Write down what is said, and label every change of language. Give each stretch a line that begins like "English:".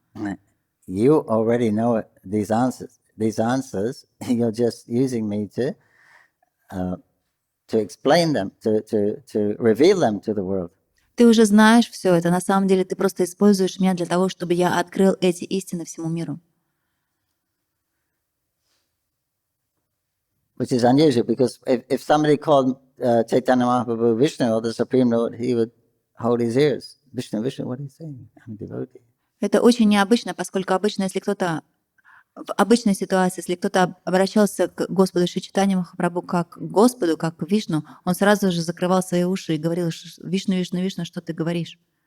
English: You already know these answers. You're just using me to to explain them, to reveal them to the world.
Russian: Ты уже знаешь все это. На самом деле ты просто используешь меня для того, чтобы я открыл эти истины всему миру.
English: Which is unusual, because if somebody called Chaitanya Mahaprabhu Vishnu or the Supreme Lord, he would hold his ears. Vishnu, Vishnu, what are you saying? I'm a devotee.
Russian: Это очень необычно, поскольку обычно, если кто-то в обычной ситуации, если кто-то обращался к Господу Шри Чайтанье Махапрабху как к Господу, как к Вишну, он сразу же закрывал свои уши и говорил: Вишну, Вишну, Вишну, что ты говоришь?